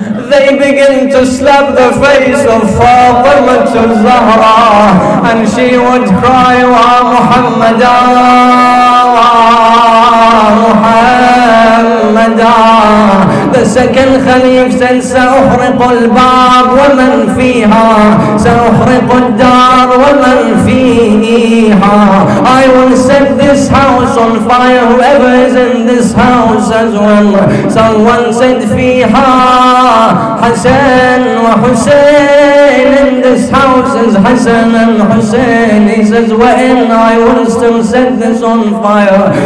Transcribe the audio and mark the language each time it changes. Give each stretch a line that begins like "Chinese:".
English: They begin to slap the face of Fatima to Zahra, and she would cry, Wa Muhammadan, Muhammadan. The second Khalif said,
Arabic: سأحرق الباب ومن فيها سأحرق الدار ومن فيها.
English: I will set this house on fire, whoever is in this house as well. Someone said, فيها Hassan wa Hussein. In this house is Hassan and Hussein. He says, when I will still set this on fire.